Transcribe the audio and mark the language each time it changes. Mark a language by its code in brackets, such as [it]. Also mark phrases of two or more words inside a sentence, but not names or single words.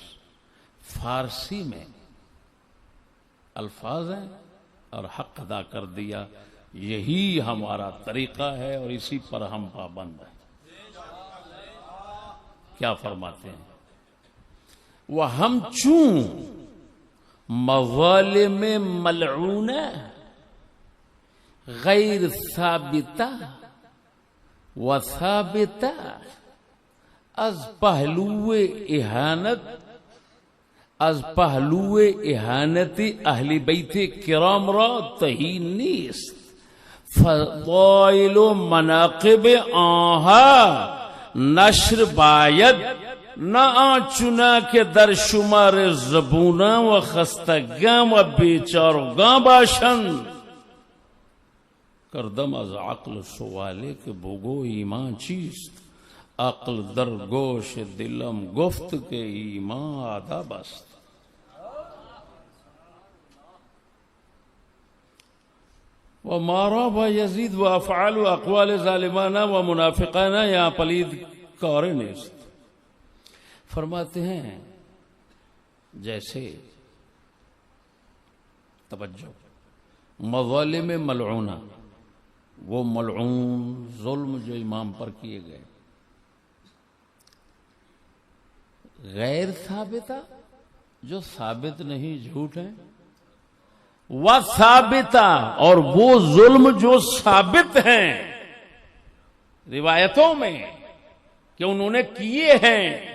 [ur] فارسی میں الفاظ ہیں اور حق ادا کر دیا. یہی ہمارا طریقہ ہے اور اسی پر ہم پابند ہیں. کیا فرماتے ہیں؟ [fa] وَہم چون مظالم ملعونہ غیر ثابتہ و ثابتہ از پہلو اہانت اہل بیت کرام را تہی نیست. فضائل و مناقب آنها نشر باید نہ آنچنا کے در شمار زبوناں و خستگاں و بیچارگاں باشند. کردم از عقل سوالے کہ بگو ایمان چیست. عقل در گوش دلم گفت کہ ایمان آداب است. و مارا با یزید و افعال و اقوال ظالمانہ و منافقانہ یا پلید کار نیست. [ur] فرماتے ہیں جیسے توجہ [fa] مظالم ملعونہ، [ur] وہ ملعون ظلم جو امام پر کیے گئے، [fa] غیر ثابتہ [ur] جو ثابت نہیں، جھوٹ ہیں، [fa] و ثابتہ [ur] اور وہ ظلم جو ثابت ہیں روایتوں میں کہ انہوں نے کیے ہیں.